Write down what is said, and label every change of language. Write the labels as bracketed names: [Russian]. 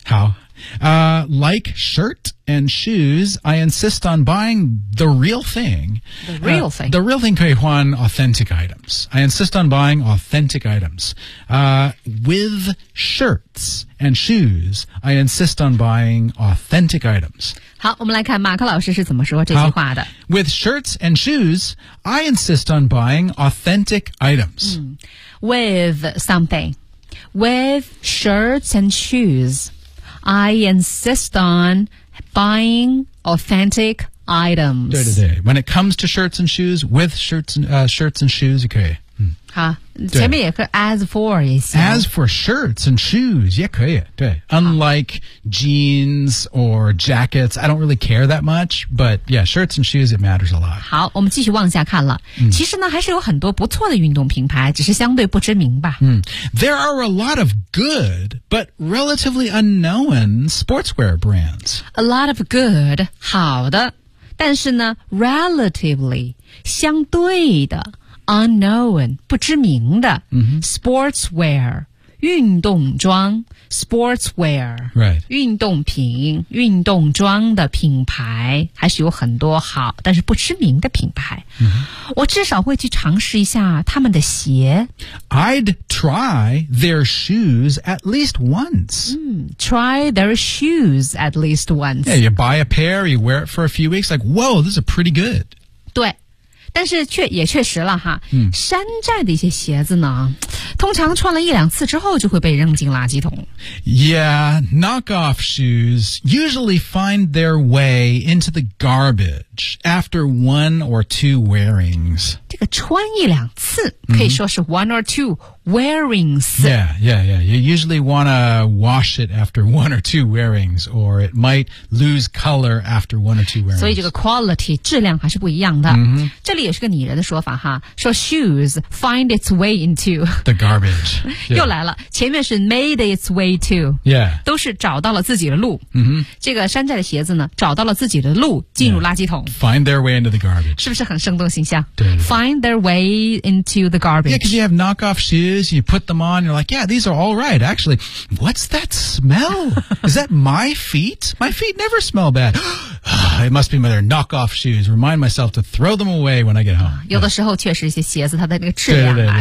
[Chinese] 好、 [English] like shirt and shoes, I insist on buying the real thing. The real thing.、 The real thing [Chinese] 可以换 [English] authentic items. I insist on buying authentic items.、with shirts and shoes, I insist on buying authentic items. [Chinese] 好，我们来看马克老师是怎么说这句话的。 [English] With shirts and shoes, I insist on buying authentic items.、嗯、with something. With shirts and shoes, I insist on buying authentic items. [Chinese] 对对对。 [English] When it comes to shirts and shoes, with shirts and,、shirts and shoes, okay.、嗯、 [Chinese] 好，前面也可以 [English] as for [Chinese] 一下。 [English] As for shirts and shoes, [Chinese] 也可以，对。 [English] Unlike jeans or jackets, I don't really care that much, but yeah, shirts and shoes, it matters a lot. [Chinese] 好，我们继续往下看了。嗯、其实呢，还是有很多不错的运动品牌，只是相对不知名吧。嗯。 [English] There are a lot of good, but relatively unknown sportswear brands. A lot of good, [Chinese] 好的。但是呢 [English] ,relatively, [Chinese] 相对的。 [English] Unknown, [Chinese] 不知名的、 [English] mm-hmm. Sportswear, [Chinese] 运动装 [English] Sportswear,、 right. [Chinese] 运动品运动装的品牌还是有很多好但是不知名的品牌、 mm-hmm. 我至少会去尝试一下他们的鞋 [English] I'd try their shoes at least once、 mm, Try their shoes at least once Yeah, you buy a pair, you wear it for a few weeks Like, whoa, this is pretty good [Chinese] 对但是却也确实了哈、嗯、山寨的一些鞋子呢通常穿了一两次之后就会被扔进垃圾桶。 [English] Yeah, knockoff shoes usually find their way into the garbage after one or two wearings. [Chinese] 这个穿一两次可以说是 [English] one or two wearings. Yeah, yeah, yeah. You usually want to wash it after one or two wearings or it might lose color after one or two wearings. [Chinese] 所以这个 quality, 质量还是不一样的。 Mm-hmm. 这里也是个拟人的说法哈说 [English] shoes find its way into the garbage.、 Yeah. [Chinese] 又来了前面是 [English] made its way to. Yeah. [Chinese] 都是找到了自己的路。 Mm-hmm. 这个山寨的鞋子呢找到了自己的路进入垃圾桶。 [English] Yeah. Find their way into the garbage. [Chinese] 是不是很生动形象对, 对, 对。 [English] Find their way into the garbage. Yeah, because you have knockoff shoes. You put them on, you're like, yeah, these are all right. Actually, what's that smell? Is that my feet? My feet never smell bad. It must be my knockoff shoes. Remind myself to throw them away when I get home. [Chinese] 有的时候确实一些鞋子它的那个质量啊，